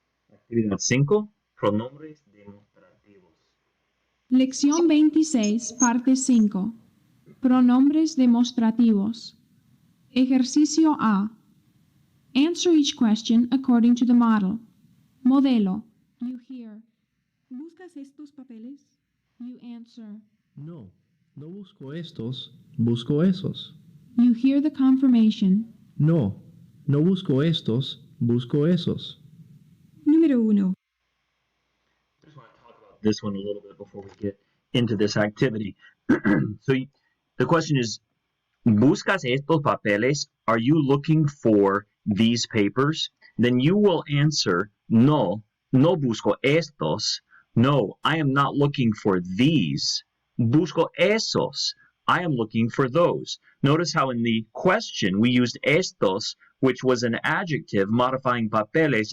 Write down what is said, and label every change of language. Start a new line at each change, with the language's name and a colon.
Spanish: Actividad 5. Pronombres demostrativos. Lección 26, parte 5. Pronombres demostrativos. Ejercicio A.
English: Answer each question according to the model. Modelo. You hear.
Spanish: ¿Buscas estos papeles?
English: You answer.
Spanish: No, no busco estos, busco esos.
English: You hear the confirmation.
Spanish: No, no busco estos, busco esos. Número 1.
English: This one a little bit before we get into this activity. The question is,
Spanish: ¿buscas estos papeles?
English: Are you looking for these papers? Then you will answer,
Spanish: no, no busco estos.
English: No, I am not looking for these.
Spanish: Busco esos.
English: I am looking for those. Notice how in the question we used estos, which was an adjective modifying papeles.